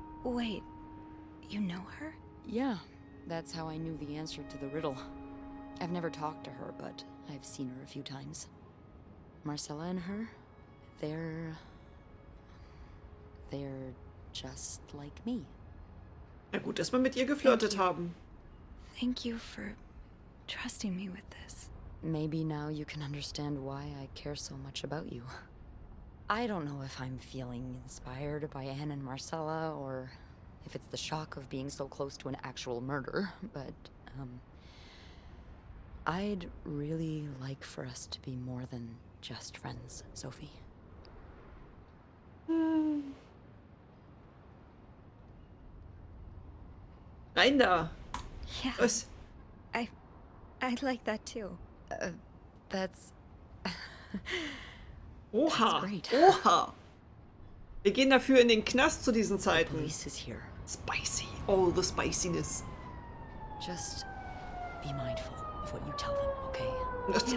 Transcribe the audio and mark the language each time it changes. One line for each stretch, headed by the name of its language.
English: Wait, you know her? Yeah, that's how I knew the answer to the riddle. I've never talked to her, but I've seen her a few times. Marcella and her, they're just like me.
German: Na gut, dass wir mit ihr geflirtet haben.
English: Thank you for trusting me with this. Maybe now you can understand why I care so much about you. I don't know if I'm feeling inspired by Anne and Marcella, or if it's the shock of being so close to an actual murder, but, I'd really like for us to be more than just friends, Sophie.
German: Rein da.
English: Yeah,
German: Was?
English: I'd like that too. That's Oha. great. Oha.
German: Wir gehen dafür in den Knast zu diesen Zeiten.
English: Police is here. Spicy. Oh, the spiciness. Just be mindful of what you tell them, okay?